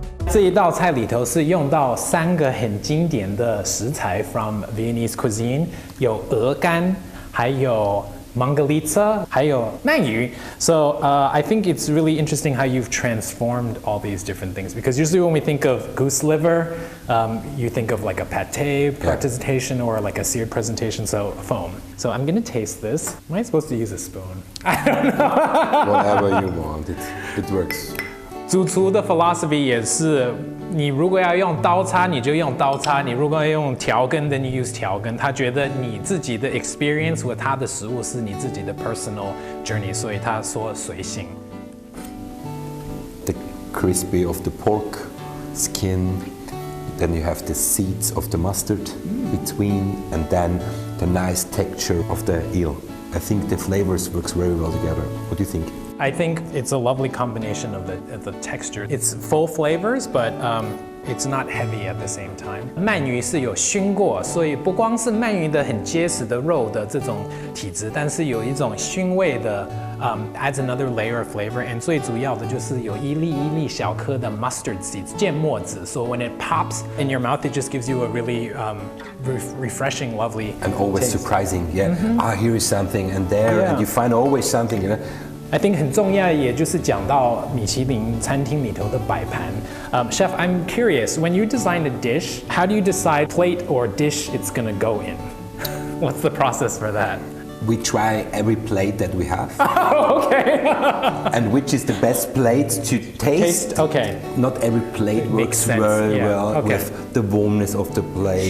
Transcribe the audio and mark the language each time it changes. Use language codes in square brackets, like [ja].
[zh] 这一道菜里头是用到3个很经典的食材 [en] from Viennese cuisine， [zh] 有鹅肝，还有 Mangalitsa, 还有鳗鱼. [en] So I think it's really interesting how you've transformed all these different things, because usually when we think of goose liver, you think of like a pate presentation or like a seared presentation, so foam. So I'm gonna taste this. Am I supposed to use a spoon? I don't know. Whatever you want, it works. [zh] 主厨的 philosophy 也是你如果要用刀叉，你就用刀叉；你如果要用调羹， [en] then you use [zh] 调羹。他觉得你自己的 [en] experience with [zh] 他的食物是你自己的 [en] personal journey， [zh] 所以他说随性。 [en] The crispy of the pork skin, then you have the seeds of the mustard between, and then the nice texture of the eel. I think the flavors works very well together. What do you think? I think it's a lovely combination of the texture. It's full flavors, but it's not heavy at the same time. [zh] 鳗鱼是有熏过，所以不光是鳗鱼的很结实的肉的这种体质，但是有一种熏味的 [en] adds another layer of flavor. And [zh] 最主要的就是有一粒一粒小颗的 [en] mustard seeds [zh] 芥末籽 [en] So when it pops in your mouth, it just gives you a really refreshing, lovely and always taste. Surprising. Yeah. Here is something, and there, and you find always something. You know? [zh] I think 很重要，也就是讲到米其林餐厅里头的摆盘。 [en] Chef, I'm curious, when you design a dish, how do you decide plate or dish it's gonna go in? What's the process for that? We try every plate that we have. Okay. And which is the best plate to taste. Okay. Not every plate works very well with the warmness of the plate,